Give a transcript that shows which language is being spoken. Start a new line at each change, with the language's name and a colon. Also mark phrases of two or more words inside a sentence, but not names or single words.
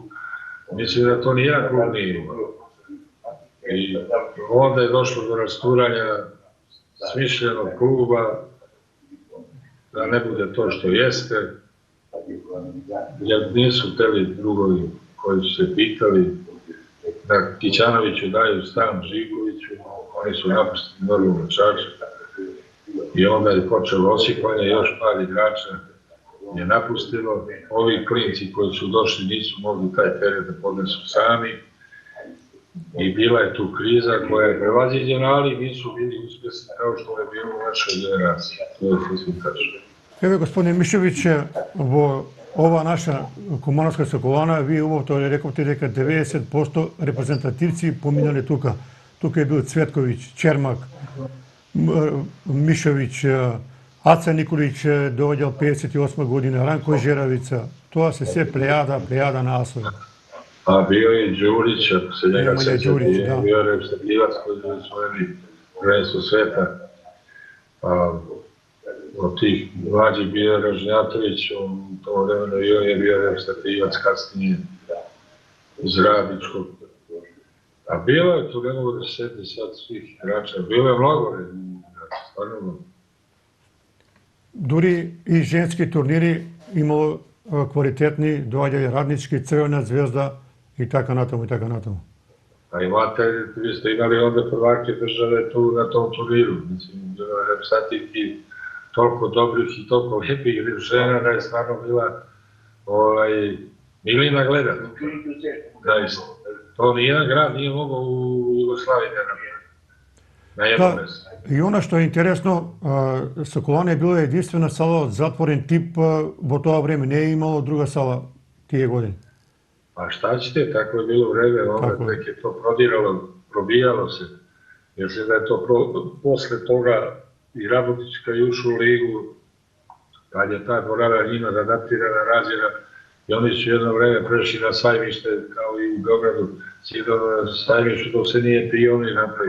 Serbian: Mislim da to ni ja klub nije imao. I onda je došlo do rasturanja smišljenog kluba, da ne bude to što jeste, jer nisu hteli drugovi koji su se pitali da Kićanoviću daju stan Živkoviću, oni su napustili normalno Čačak i onda je počelo osipanje, još par igrača je napustilo. Ovi klinci koji su došli nisu mogli taj teret da podnesu sami i bila je tu kriza koja je prevaziđena, ali nisu bili uspješni kao što je bilo u našoj generaciji. To je sasvim tačno.
Macedonian: Еве, господин Мишовиć, во ова наша Кумановска Соколана, вие убавто рековте дека 90% репрезентативци поминале тука. Тука е бил Цветковиć, Чермак, Мишовиć, Аца Николиć доаѓал 58 година, Ранко Жеравица. Тоа се се плејада на асови.
Serbian: A bio je Đurić, ako se njega sećate, bio reprezentativac koji je osvojili prvenstvo sveta. Od tih mlađih bio je Ražnjatović, u tom vremenu i on je bio reprezentativac kasnije iz Radničkog. A bilo je tu, ne mogu da se sjeti sad svih igrača, bilo je mnogo igrača, stvarno mnogo.
Macedonian: Дури и женски турнири имало квалитетни, доаѓаје Раднички, Црвена звезда и така натаму, и така натаму.
Serbian: A imate, vi ste imali onda prvake države tu na tom turniru, mislim, reprezentativki toliko dobrih i toliko lijepih žena da je stvarno bila milina gledati. Zaista. To nijedan grad nije mogao u Jugoslaviji da napravi. Na jednom mjestu.
Macedonian: И она што е интересно, Соколана е била единствена сала од затворен тип во тоа време, не е имало друга сала тие години.
Serbian: Pa šta ćete, tako je bilo vreme, onda tek je to prodiralo, probijalo se. Mislim da je to posle toga i Rabotička i ušao u ligu, kad je ta dvorana njima adaptirana, rađena, i oni su jedno vreme prešli na Sajmište, kao i u Beogradu, Cidova Sajmištu dok se nije Pionir napravio.